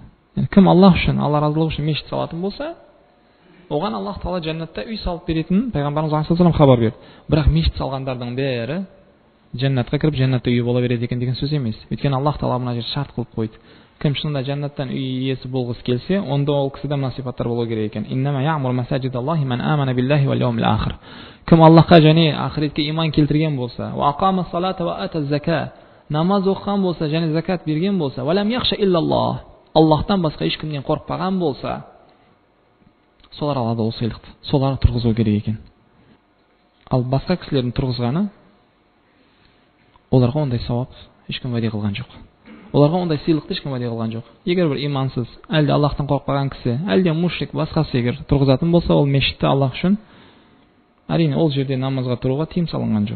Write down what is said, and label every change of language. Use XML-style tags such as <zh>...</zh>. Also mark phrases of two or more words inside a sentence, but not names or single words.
<kk>Кім Аллах үшін, Алла разылығы үшін мешіт салатын болса, оған Аллах Тағала жәннатта үй салып беретінін Пайғамбарымыз алейхиссалам хабар берді. Бірақ мешіт салғандардың бәрі жәннатқа кіріп, жәннатта үй бола береді екен деген сөз емес. Өйткені Аллах Тағала мына жерде шарт қылып қойды. Кім шынында жәннаттан үй иесі болғысы келсе, онда ол кісіде мына сипаттар болу керек екен.</kk> <ar>إنما يعمر مساجد الله من آمن بالله واليوم الآخر.</ar> <kk>Кім Аллахқа және ақыретке иман келтірген болса,</kk> <ar>وأقام الصلاة وآتى الزكاة,</ar> <kk>намаз оқыған болса және закат берген болса,</kk> <ar>ولم يخش إلا الله,</ar> <kk>Аллахтан басқа ешкімнен қорықпаған болса, солар алады ол сыйлықты. Солар тұрғызу керек екен. Ал басқа кісілердің тұрғызғаны, оларға ондай сауап ешкім уәде қылған жоқ. Оларға ондай сыйлықты ешкім уәде қылған жоқ. Егер бір имансыз, әлде Аллахтан қорықпаған кісі, әлде мушрик, басқасы егер тұрғызатын болса, ол мешітті Аллах үшін, әрине ол жерде намазға тұруға тыйым салынған жоқ.</kk>